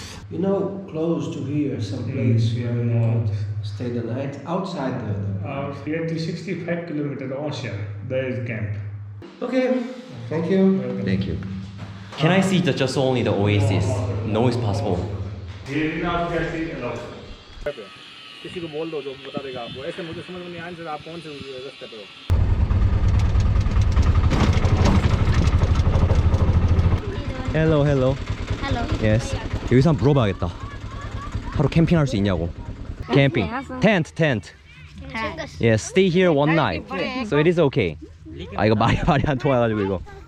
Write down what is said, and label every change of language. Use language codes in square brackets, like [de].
[en] You know, close to here, some place where you can stay the night outside the. Here to 65 kilometers ocean. There is camp. Okay. Thank you. Thank you. Can I see just only the oasis? No, it's possible. Here in our guest is allowed. [hi] किसी को बोल दो जो बता देगा आपको ऐसे मुझे समझ में नहीं आया आप कौन से रास्ते पे हो [en] Hello. Hello. Yes. [ko] 여기서 한번 물어봐야겠다. 하루 캠핑할 수 있냐고. [en] 캠핑. Tent. Yes. Stay here one night. So it is okay. [ko] 아 이거 말이 안 통해가지고 이거.